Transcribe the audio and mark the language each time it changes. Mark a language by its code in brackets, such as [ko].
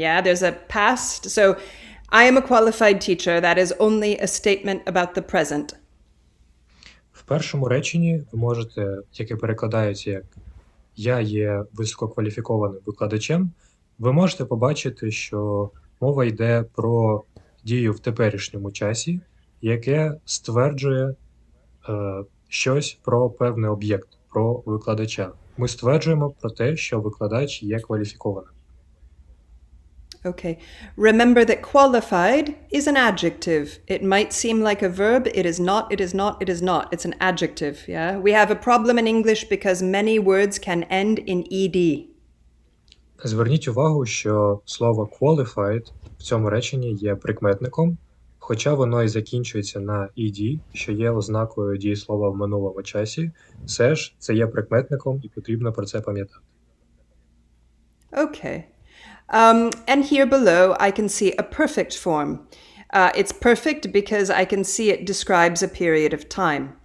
[en] Yeah, there's a past. So I am a qualified teacher. That is only a statement about the present. [uk] В першому реченні ви можете, яке перекладається як «Я є висококваліфікованим викладачем», ви можете побачити, що мова йде про дію в теперішньому часі, яке стверджує щось про певний об'єкт, про викладача. Ми стверджуємо про те, що викладач є кваліфікованим. [en] Okay. Remember that qualified is an adjective. It might seem like a verb. It is not, it is not, it is not. It's an adjective, yeah? We have a problem in English because many words can end in ed. [uk] Зверніть увагу, що слово qualified в цьому реченні є прикметником, хоча воно і закінчується на ed, що є ознакою дієслова в минулому часі, все ж це є прикметником і потрібно про це пам'ятати. [en] Okay. And here below, I can see a perfect form. It's perfect because I can see it describes a period of time.